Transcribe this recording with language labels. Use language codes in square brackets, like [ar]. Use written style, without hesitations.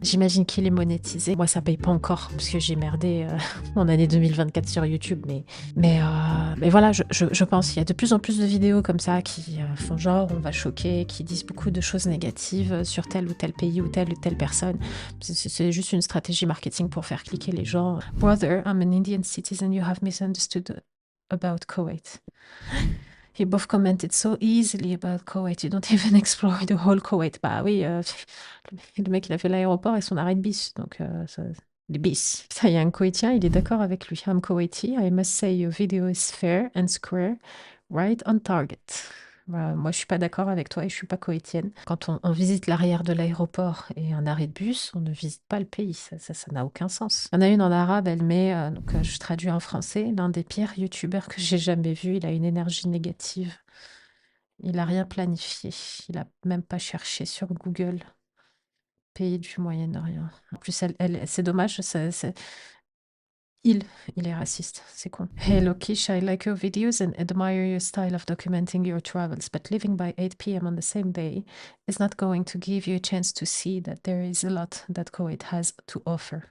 [fr] J'imagine qu'il est monétisé. Moi, ça paye pas encore, parce que j'ai merdé mon année 2024 sur YouTube, mais voilà, je pense qu'il y a de plus en plus de vidéos comme ça qui font genre on va choquer, qui disent beaucoup de choses négatives sur tel ou tel pays ou telle personne. C'est juste une stratégie marketing pour faire cliquer les gens. [en] Brother, I'm an Indian citizen, you have misunderstood about Kuwait. You both commented so easily about Kuwait, you don't even explore the whole Kuwait. [fr] Bah oui, le mec il a fait l'aéroport et son arrêt de bus, donc les bis. Ça, il y a un Koweïtien, il est d'accord avec lui. [en] I'm Kuwaiti, I must say your video is fair and square, right on target. [fr] Moi, je suis pas d'accord avec toi et je suis pas koweïtienne. Quand on visite l'arrière de l'aéroport et un arrêt de bus, on ne visite pas le pays. Ça n'a aucun sens. Il y en a une en arabe, elle met, je traduis en français, l'un des pires youtubeurs que j'ai jamais vu. Il a une énergie négative. Il a rien planifié. Il a même pas cherché sur Google. Pays du Moyen-Orient. En plus, c'est dommage, il est raciste, c'est con. [en] Hello Kish, I like your videos and admire your style of documenting your travels, but leaving by 8 p.m. on the same day is not going to give you a chance to see that there is a lot that Kuwait has to offer.